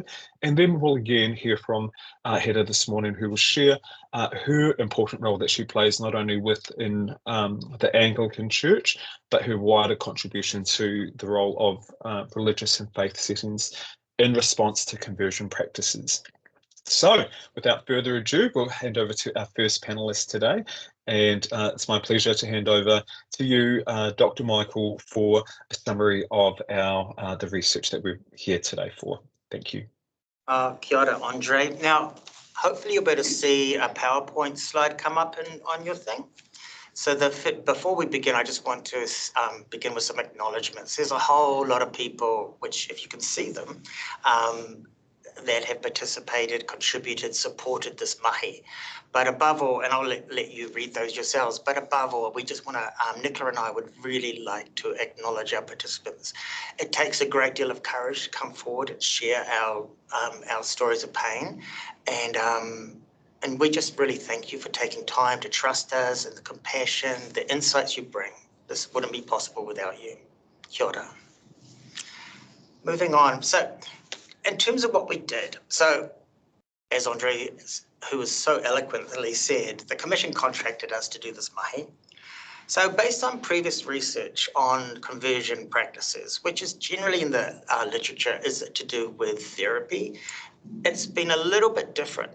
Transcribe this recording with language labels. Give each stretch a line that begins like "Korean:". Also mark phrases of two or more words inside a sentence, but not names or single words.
English: And then we'll again hear from Hera this morning, who will share her important role that she plays not only within the Anglican Church, but her wider contribution to the role of religious and faith settings in response to conversion practices. So without further ado, we'll hand over to our first panelist today. And it's my pleasure to hand over to you, Dr. Michael, for a summary of the research that we're here today for. Thank you. Kia ora, Andre. Now, hopefully you'll be able to see a PowerPoint slide come up on your thing. So before we begin, I just want to begin with some acknowledgements. There's a whole lot of people, which if you can see them, that have participated, contributed, supported this mahi. But above all, and I'll let you read those yourselves, but above all, we just want to, Nicola and I would really like to acknowledge our participants. It takes a great deal of courage to come forward and share our stories of pain. And we just really thank you for taking time to trust us, and the compassion, the insights you bring. This wouldn't be possible without you. Kia ora. Moving on. So, in terms of what we did, so as Andre, who was so eloquently said, the Commission contracted us to do this mahi. So based on previous research on conversion practices, which is generally in the literature, is to do with therapy, it's been a little bit different.